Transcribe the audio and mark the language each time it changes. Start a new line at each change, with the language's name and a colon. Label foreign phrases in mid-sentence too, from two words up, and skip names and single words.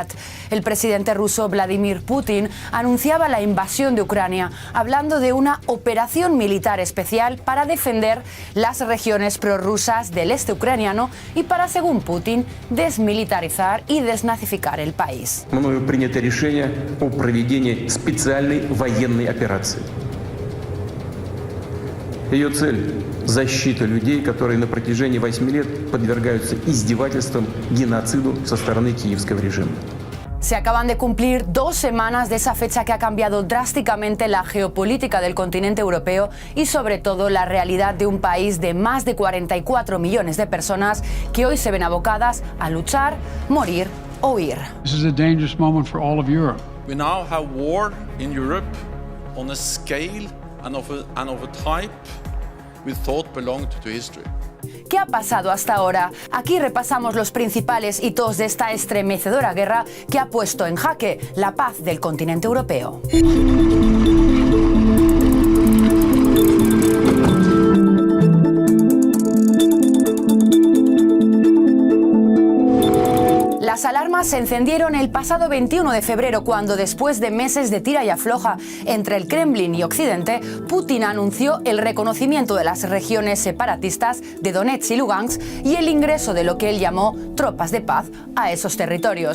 Spanish: El presidente ruso Vladimir Putin anunciaba la invasión de Ucrania, hablando de una operación militar especial para defender las regiones prorrusas del este ucraniano y para, según Putin, desmilitarizar y desnazificar el país.
Russian: Мною принято решение о проведении специальной военной операции. Ее цель – защита людей, которые на протяжении 8 лет подвергаются издевательствам, геноциду со стороны киевского режима.
Spanish: Se acaban de cumplir 2 semanas de esa fecha que ha cambiado drásticamente la geopolítica del continente europeo y sobre todo la realidad de un país de más de 44 millones de personas que hoy se ven abocadas a luchar, morir o huir.
English: This is a dangerous moment for all of Europe. We now have war in Europe on a scale and of a type we thought belonged to history.
Spanish: ¿Qué ha pasado hasta ahora? Aquí repasamos los principales hitos de esta estremecedora guerra que ha puesto en jaque la paz del continente europeo. Las alarmas se encendieron el pasado 21 de febrero cuando, después de meses de tira y afloja entre el Kremlin y Occidente, Putin anunció el reconocimiento de las regiones separatistas de Donetsk y Lugansk y el ingreso de lo que él llamó tropas de paz a esos territorios.